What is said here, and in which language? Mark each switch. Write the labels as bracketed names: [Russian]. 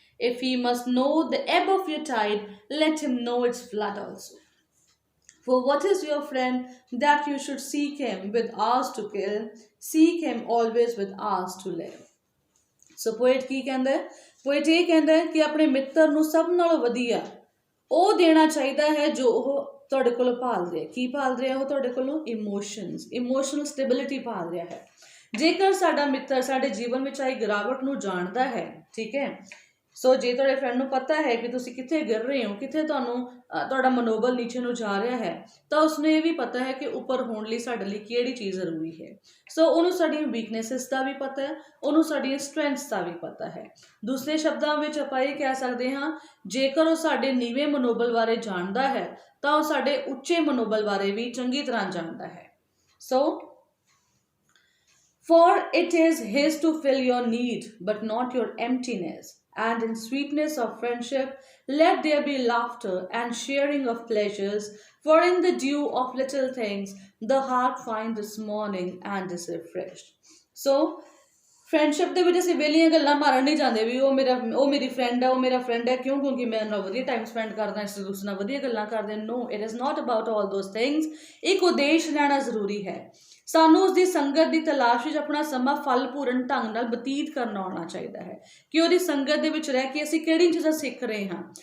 [English] If he must know the ebb of your tide, let him know its flood also. For what is your friend that you should seek him with hours to kill? Seek him always with hours to live. [Punjabi] So poet ਕੀ ਕਹਿੰਦਾ ਹੈ? Poet ਇਹ ਕਹਿੰਦਾ ਹੈ ਕਿ ਆਪਣੇ ਮਿੱਤਰ ਨੂੰ ਸਭ ਨਾਲੋਂ ਵਧੀਆ ਉਹ ਦੇਣਾ ਚਾਹੀਦਾ ਹੈ ਜੋ ਉਹ ਤੁਹਾਡੇ ਕੋਲੋਂ ਭਾਲ ਰਿਹਾ। ਕੀ ਭਾਲ ਰਿਹਾ ਉਹ ਤੁਹਾਡੇ ਕੋਲੋਂ? ਇਮੋਸ਼ਨਲ ਸਟੇਬਿਲਿਟੀ ਭਾਲ ਰਿਹਾ ਹੈ। ਜੇਕਰ ਸਾਡਾ ਮਿੱਤਰ ਸਾਡੇ ਜੀਵਨ ਵਿੱਚ ਆਈ ਗਿਰਾਵਟ ਨੂੰ ਜਾਣਦਾ ਹੈ, ਠੀਕ ਹੈ, ਸੋ ਜੇ ਤੁਹਾਡੇ ਫਰੈਂਡ ਨੂੰ ਪਤਾ ਹੈ ਕਿ ਤੁਸੀਂ ਕਿੱਥੇ ਗਿਰ ਰਹੇ ਹੋ, ਕਿੱਥੇ ਤੁਹਾਡਾ ਮਨੋਬਲ ਨੀਚੇ ਨੂੰ ਜਾ ਰਿਹਾ ਹੈ, ਤਾਂ ਉਸਨੂੰ ਇਹ ਵੀ ਪਤਾ ਹੈ ਕਿ ਉੱਪਰ ਹੋਣ ਲਈ ਸਾਡੇ ਲਈ ਕਿਹੜੀ ਚੀਜ਼ ਜ਼ਰੂਰੀ ਹੈ। ਸੋ ਉਹਨੂੰ ਸਾਡੀਆਂ ਵੀਕਨੈਸਿਸ ਦਾ ਵੀ ਪਤਾ ਹੈ, ਉਹਨੂੰ ਸਾਡੀਆਂ ਸਟਰੈਂਥਸ ਦਾ ਵੀ ਪਤਾ ਹੈ। ਦੂਸਰੇ ਸ਼ਬਦਾਂ ਵਿੱਚ ਆਪਾਂ ਇਹ ਕਹਿ ਸਕਦੇ ਹਾਂ, ਜੇਕਰ ਉਹ ਸਾਡੇ ਨੀਵੇਂ ਮਨੋਬਲ ਬਾਰੇ ਜਾਣਦਾ ਹੈ ਤਾਂ ਉਹ ਸਾਡੇ ਉੱਚੇ ਮਨੋਬਲ ਬਾਰੇ ਵੀ ਚੰਗੀ ਤਰ੍ਹਾਂ ਜਾਣਦਾ ਹੈ। [English] So for it is his to fill your need but not your emptiness. And in sweetness of friendship let there be laughter and sharing of pleasures, for in the dew of little things the heart finds its morning and is refreshed. [Punjabi] So friendship ਦੇ ਵਿੱਚ ਅਸੀਂ ਵੇਲੀਆਂ ਗੱਲਾਂ ਮਾਰਨ ਨਹੀਂ ਜਾਂਦੇ ਵੀ ਉਹ ਮੇਰੀ friend ਹੈ, ਉਹ ਮੇਰਾ ਫਰੈਂਡ ਹੈ ਕਿਉਂ? ਕਿਉਂਕਿ ਮੈਂ ਨਾਲ ਵਧੀਆ ਟਾਈਮ ਸਪੈਂਡ ਕਰਦਾ, ਇਸ ਦੂਸਰੇ ਨਾਲ ਵਧੀਆ ਗੱਲਾਂ ਕਰਦੇ। [English] No, it is not about all those things. [Punjabi] ਇੱਕ ਉਦੇਸ਼ ਲੈਣਾ ਜ਼ਰੂਰੀ ਹੈ। ਸਾਨੂੰ ਉਸਦੀ ਸੰਗਤ ਦੀ ਤਲਾਸ਼ ਵਿੱਚ ਆਪਣਾ ਸਮਾਂ ਫਲ ਪੂਰਨ ਢੰਗ ਨਾਲ ਬਤੀਤ ਕਰਨਾ ਆਉਣਾ ਚਾਹੀਦਾ ਹੈ ਕਿ ਉਹਦੀ ਸੰਗਤ ਦੇ ਵਿੱਚ ਰਹਿ ਕੇ ਅਸੀਂ ਕਿਹੜੀਆਂ ਚੀਜ਼ਾਂ ਸਿੱਖ ਰਹੇ ਹਾਂ।